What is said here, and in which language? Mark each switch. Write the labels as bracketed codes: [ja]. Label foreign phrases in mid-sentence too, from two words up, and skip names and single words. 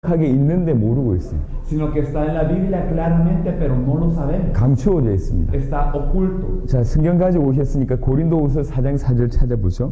[ko] 하게 있는데 모르고 있어요. [es] sino que está en la Biblia claramente, pero no lo sabemos. [ko] 감추어져 있습니다. [es] Está oculto. [ko] 자, 성경 가지고 오셨으니까 고린도후서 4장 4절 찾아보죠.